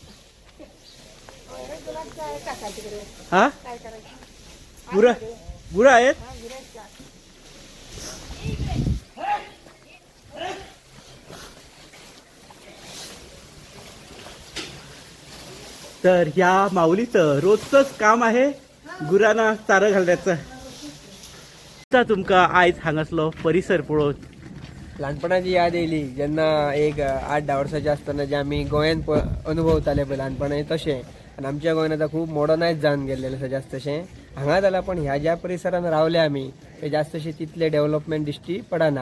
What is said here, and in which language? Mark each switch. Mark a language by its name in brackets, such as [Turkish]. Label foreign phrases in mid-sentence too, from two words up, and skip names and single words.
[Marathi] हा, गुरं आहेत. तर ह्या माऊलीचं रोजचंच काम आहे गुरांना चारं घालण्याचं. [Konkani] तुमका आयज हांगासलो परिसर पळोवन ल्हानपणाची याद येयली जेन्ना एक 8-10 वर्साचे आसतना जे आमी गोंयांत अनुभवताले पळय ल्हानपणांत तशें. आनी आमच्या गोंयांत आतां खूब मॉडर्नायज जावन गेल्लें आसा जास्तशें. हांगा जाल्यार पण ह्या ज्या परिसरान रावले आमी ते जास्तशें तितले डेव्हलपमेंट दिश्टी पडना.